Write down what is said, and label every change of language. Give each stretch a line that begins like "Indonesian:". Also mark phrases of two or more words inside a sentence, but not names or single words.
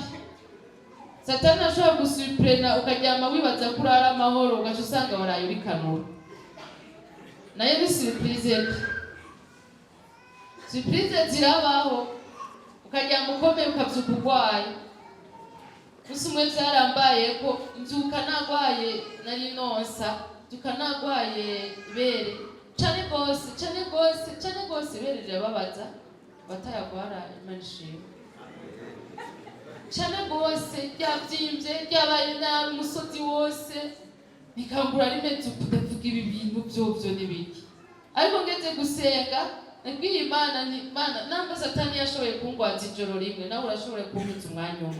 Rundi: Satani ashobora gusupira ukaryama wibaza ko urara amahoro ugaca usanga waraye uri kanura. nayo ni surprise. Surprise zirabaho, ukajya mukomeye ukabyuka urwaye. Gusa umwe byarambaye ko mbyuka nagwaye nari nonsa, mbyuka nagwaye ibere cane gose ibere rirababaza batayagwara Imana ishimwe. Cane gose ryavyimbye ryabaye nabi umusozi wose, nikangura rimeze ukudavuga ibi bintu vyovyo n'ibiki. Ariko ngeze gusenga nabwiye Imana nti Mana, namba Satani yashoboye kungwaza ijoro rimwe, nawe urashobora kumpiza umwanya umwe.